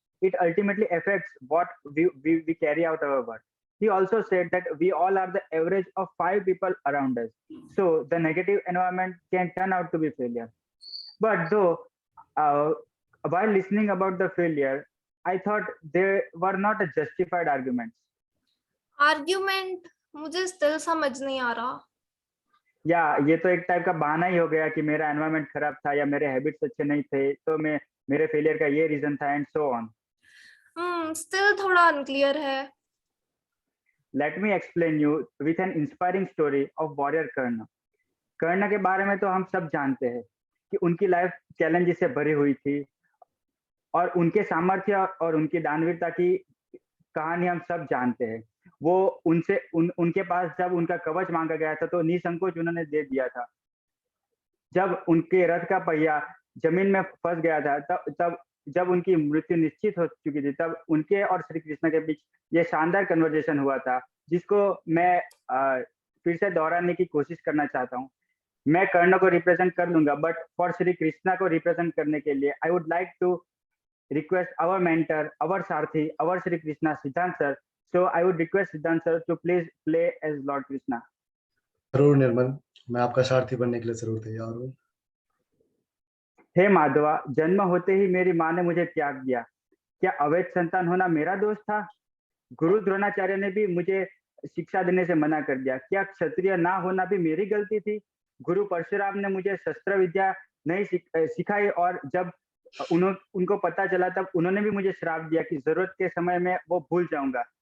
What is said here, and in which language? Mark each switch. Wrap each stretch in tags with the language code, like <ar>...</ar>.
<en>It ultimately affects what we carry out our work. He also said that we all are the average of 5 people around us. So the negative environment can turn out to be failure. But though, uh, while listening about the failure, I thought they were not a justified arguments.</en> <hi>Argument मुझे still समझ नहीं आ रहा. या ये तो एक type का बहाना ही हो गया कि मेरा एनवायरनमेंट खराब था या मेरे हैबिट्स अच्छे नहीं थे, तो मैं मेरे फेलियर का ये रीजन था</hi> <en>And so on.</en> <hi>स्टिल थोड़ा अनक्लियर है.</hi> <en>Let me explain you with an inspiring story of warrior Karna.</en> <hi>कर्ण के बारे में तो हम सब जानते हैं कि उनकी लाइफ चैलेंजेस से भरी हुई थी और उनके सामर्थ्य और उनकी दानवीरता की कहानी हम सब जानते हैं. वो उनके पास जब उनका कवच मांगा गया था तो निसंकोच उन्होंने दे दिया था. जब उनके रथ का पहिया जमीन में फंस गया था, तब जब उनकी मृत्यु निश्चित हो चुकी थी, तब उनके और श्री कृष्ण के बीच ये शानदार कन्वर्सेशन हुआ था, जिसको मैं फिर से दोहराने की कोशिश करना चाहता हूँ. मैं कर्ण को रिप्रेजेंट कर लूंगा,</hi> <en>but for Shri Krishna</en> <hi>को रिप्रेजेंट करने के लिए</hi> <en>I would like to request our mentor, our Sarthi, our Sri Krishna, Siddhant sir. So I would request Siddhant sir to please play as Lord Krishna.</en> <hi>जरूर निर्मल, मैं आपका सारथी बनने के लिए जरूर तैयार हूँ. हे माधवा, जन्म होते ही मेरी माँ ने मुझे त्याग दिया. क्या अवैध संतान होना मेरा दोष था? गुरु द्रोणाचार्य ने भी मुझे शिक्षा देने से मना कर दिया. क्या क्षत्रिय ना होना भी मेरी गलती थी? गुरु परशुराम ने मुझे शस्त्र विद्या नहीं सिखाई और जब उनको पता चला तब उन्होंने भी मुझे श्राप दिया कि जरूरत के समय में वो भूल जाऊंगा.</hi>